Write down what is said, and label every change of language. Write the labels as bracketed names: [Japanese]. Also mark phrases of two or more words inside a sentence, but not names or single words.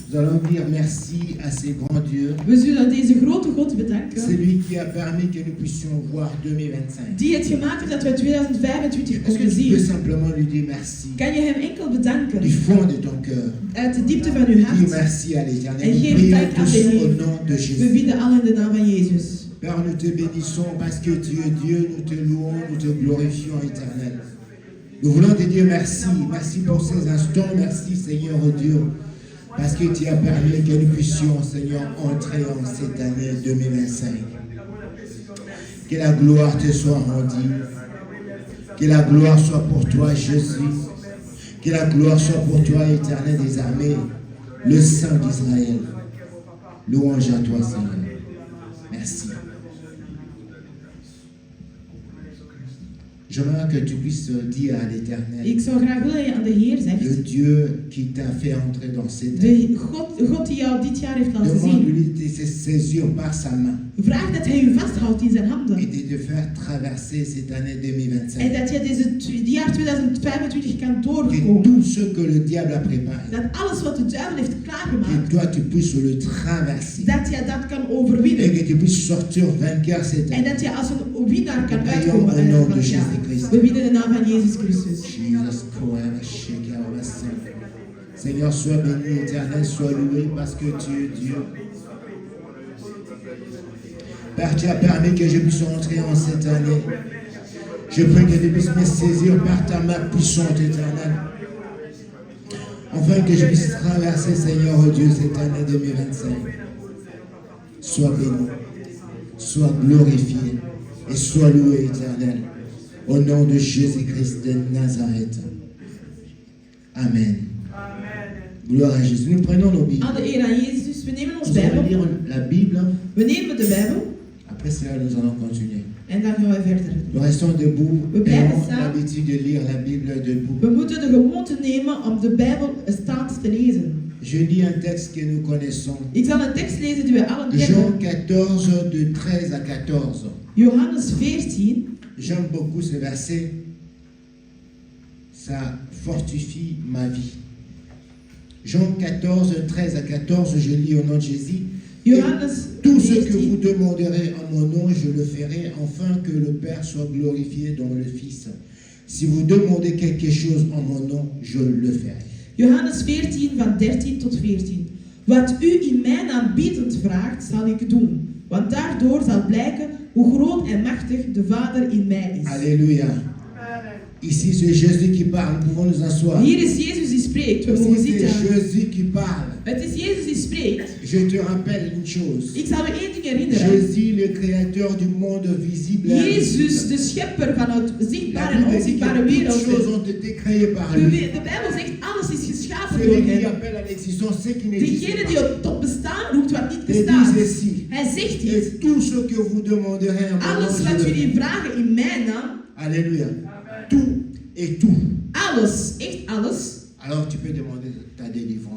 [French] allons dire merci à ce grand Dieu. [Dutch] We zullen deze grote God bedanken. [French] C'est lui qui a permis que nous puissions voir 2025. [Dutch] Die het gemaakt heeft dat we 2025 [French] Est-ce que [Dutch] konden [French] tu peux [Dutch] zien. [French] simplement lui dire merci [Dutch] Kan je hem enkel bedanken [French] du fond de ton cœur? [Dutch] uit de diepte van uw [French] Dis [Dutch] hart. [French] merci à l'Éternel. [Dutch] En [French] Nous [Dutch] geef [French] prions [Dutch] dank aan [French] tous [Dutch] de [French] au [Dutch] Heer. [French] nom de [Dutch] We [French] Jésus. [Dutch] bidden al in de naam van Jezus. [French] Père, nous te bénissons parce que tu es Dieu, nous te louons, nous te glorifions, Éternel. Nous voulons te dire merci, merci pour ces instants, merci Seigneur Dieu, parce que tu as permis que nous puissions, Seigneur, entrer en cette année 2025. Que la gloire te soit rendue, que la gloire soit pour toi, Jésus, que la gloire soit pour toi, Éternel des armées, le Saint d'Israël. Louange à toi, Seigneur. Merci. J'aimerais que tu puisses dire à l'Éternel, [Dutch] Ik zou graag willen dat je aan de Heer [French] le [Dutch] zegt. [French] Dieu qui t'a fait entrer dans cette année, [Dutch] De God die jou dit jaar heeft laten zien. [French] demande-lui de se saisir par sa main [Dutch] Vraag dat hij u vasthoudt in zijn handen. [French] et de te faire traverser cette année [Dutch] En [French] 2025. [Dutch] dat je dit jaar 2025 kan [French] Que [Dutch] doorkomen. [French] tout ce que le diable a préparé, [Dutch] Dat alles wat de duivel heeft [French] que [Dutch] klaargemaakt, [French] toi tu puisses le traverser [Dutch] dat je dat kan [French] et [Dutch] overwinnen. [French] que tu puisses sortir vainqueur cette [Dutch] En [French] année. [Dutch] dat je als een winnaar kan [French] Prions [Dutch] uitkomen [French] au [Dutch] uit [French] nom [Dutch] van [French] de [Dutch] het jaar. [French] Jésus-Christ. [Dutch] We bidden de naam van Jezus Christus. [French] Jesus Christ, Seigneur, sois béni, Éternel, sois loué parce que tu es Dieu. Père, tu as permis que je puisse entrer en cette année. Je prie que tu puisses me saisir par ta main puissante, Éternelle. Afin que je puisse traverser, Seigneur Dieu, cette année 2025. Sois béni, sois glorifié et sois loué, Éternel. Au nom de Jésus-Christ de Nazareth. Amen. Gloire à Jésus. Nous prenons nos Bibles. [Dutch] Aan de eer aan Jezus, we nemen ons [French] Nous allons [Dutch] Bijbel. [French] lire la Bible. [Dutch] We nemen de Bijbel [French] Après cela, nous allons continuer. [Dutch] en dan gaan we verder. [French] Nous restons debout [Dutch] We [French] et [Dutch] blijven [French] avons [Dutch] staan. [French] l'habitude de lire la Bible debout. [Dutch] We moeten de gewoonte nemen om de Bijbel staand te lezen. [French] Je lis un texte que nous connaissons. [Dutch] Ik zal een tekst lezen die we allen [French] Jean [Dutch] kennen. [French] 14, de 13 à 14. [Dutch] Johannes 14. [French] J'aime beaucoup ce verset. Ça fortifie ma vie. Jean 14, 13 à 14, je lis au nom de Jésus. [Dutch] Johannes [French] Tout ce que vous [Dutch] 14. [French] demanderez en mon nom, je le ferai, afin que le Père soit glorifié dans le Fils. Si vous demandez quelque chose en mon nom, je le ferai. [Dutch] Johannes 14 van 13 tot 14. Wat u in mijn naam biedend vraagt, zal ik doen. Want daardoor zal blijken hoe groot en machtig de Vader in mij is. [French] Alléluia. Ici, c'est Jésus qui parle. Nous pouvons nous asseoir. [Dutch] Hier is Jezus die spreekt. We mogen [French] Ici, c'est [Dutch] zitten. [French] Jésus qui parle. [Dutch] Het is Jezus die spreekt. [French] Je te rappelle une chose. [Dutch] Ik zal u één ding herinneren. [French] Jésus, le créateur du monde visible et [Dutch] Jezus, [French] invisible. [Dutch] de schepper van het [French] La [Dutch] zichtbare en [French] Bible dit [Dutch] onzichtbare [French] que toutes [Dutch] wereld. [French] choses ont été créées par [Dutch] De [French] lui. [Dutch] Bijbel zegt, alles is geschapen door [French] Celui qui [Dutch] hem. [French] appelle à l'existence ce qui n'existe [Dutch] Degene [French] pas. [Dutch] die tot bestaan roept wat niet [French] Et [Dutch] bestaat. [French] dit ceci. [Dutch] Hij zegt iets. [French] Et tout ce que vous demanderez en mon nom, [Dutch] Alles [French] je [Dutch] wat [French] le [Dutch] jullie [French] ferai. [Dutch] vragen in mijn naam, [French] Alléluia. Tout et tout. [Dutch] alles, echt alles. [French] Alors tu peux demander ta délivrance.